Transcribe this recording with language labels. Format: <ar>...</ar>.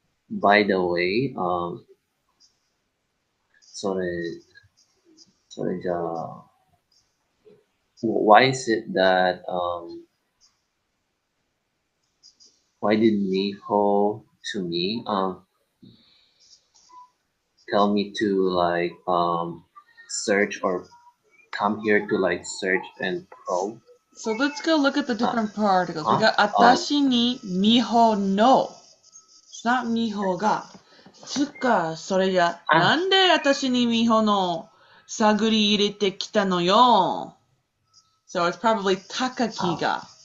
<en>By the way,</en> <ja>それじゃあ、</ja> <en>why is it that, why did Miho to me, tell me to like, search or come here to like search and probe? So let's go look at the different particles. We got</en> <ja>atashi ni miho no.</ja> <en>It's not miho ga.</en> <ja>つうか、それじゃ、なんで私にミホの探り入れてきたのよ。</ja> <en>So it's probably Takaki ga.</en>